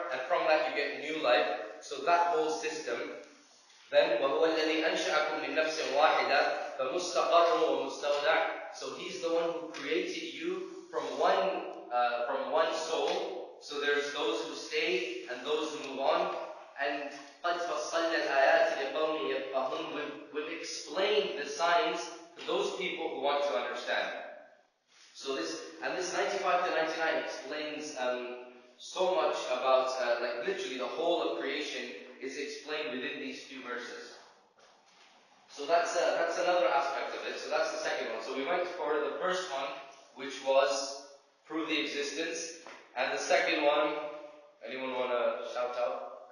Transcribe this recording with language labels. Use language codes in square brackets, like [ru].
[en] And from that you get new life. So that whole system. Then [ar] وَهُوَ الَّذِي أَنْشَأَكُم مِّن نَّفْسٍ وَاحِدَةٍ فَمُسْتَقَرٌّ وَمُسْتَوْدَعٌ. [en] So He's the one who created you from one soul. So there's those who stay and those who move on. [ar] And قَدْ فَصَّلْنَا الْآيَاتِ لِقَوْمٍ يَفْقَهُونَ. [en] We've explained the signs to those people who want to understand. So this 95 to 99 explains so much about, like literally the whole of creation is explained within these few verses. So that's another aspect of it. So that's the second one. So we went for the first one, which was prove the existence, and the second one, anyone want to shout out?